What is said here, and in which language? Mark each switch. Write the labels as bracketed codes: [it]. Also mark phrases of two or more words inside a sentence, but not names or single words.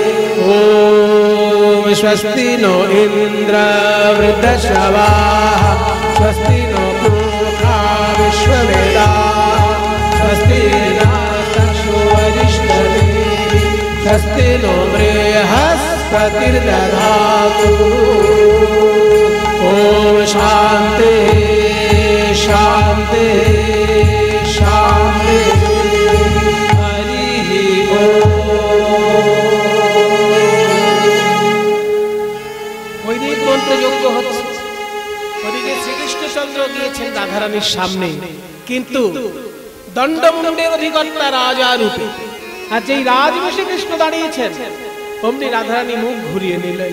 [sa] ओम स्वस्ति नो इन्द्र वृद्धश्रवाः स्वस्ति नो पूषा विश्ववेदाः स्वस्ति नस्तक्षो वरिष्ठभिः स्वस्ति नो बृहस्पतिर्दधातु ओम शान्ति शान्ति शान्ति हरिः ओम। [bn] বৈদিক মন্ত্রযজ্ঞ হচ্ছে, ওদিকে শ্রীকৃষ্ণচন্দ্র গিয়েছেন রাধারানীর সামনে, কিন্তু দণ্ডমুণ্ডের অধিকর্তা রাজা রূপে, আর যেই রাজবেশে কৃষ্ণ দাঁড়িয়েছেন অমনি রাধারানী মুখ ঘুরিয়ে নিলেন।